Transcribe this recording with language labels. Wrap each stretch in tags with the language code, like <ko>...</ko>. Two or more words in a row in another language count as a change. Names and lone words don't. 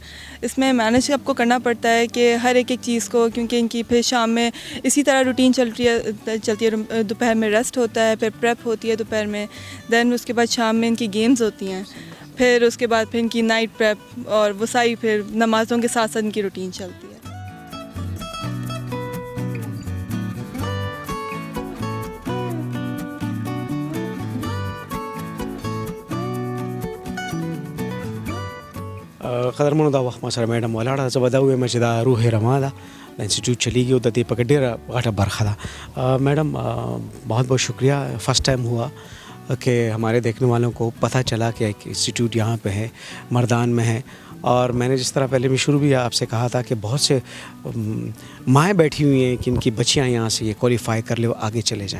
<ur>اس میں مینیج آپ کو کرنا پڑتا ہے کہ ہر ایک چیز کو, کیونکہ ان کی پھر شام میں اسی طرح روٹین چلتی ہے. دوپہر میں ریسٹ ہوتا ہے, پھر پریپ ہوتی ہے دوپہر میں, دین اس کے بعد شام میں ان کی گیمز ہوتی ہیں, پھر اس کے بعد پھر ان کی نائٹ پریپ, اور وہ ساری پھر نمازوں کے ساتھ ساتھ ان کی روٹین چلتی ہے.</ur> <ps>قدرمنو دا وخت ما سره میډم ولاړه, زه به دا ووایم چې دا روح رما ده, د انسټیټیوټ چلیږي او د دې پکې ډېره غټه برخه ده.</ps> <ur>میڈم بہت بہت شکریہ. فرسٹ ٹائم ہوا کہ ہمارے دیکھنے والوں کو پتہ چلا کہ ایک انسٹیٹیوٹ یہاں پہ ہے, مردان میں ہے. اور میں نے جس طرح پہلے بھی شروع بھی آپ سے کہا تھا کہ بہت سے مائیں بیٹھی ہوئی ہیں کہ ان کی بچیاں یہاں سے یہ کوالیفائی کر لے اور آگے چلے جائیں.</ur>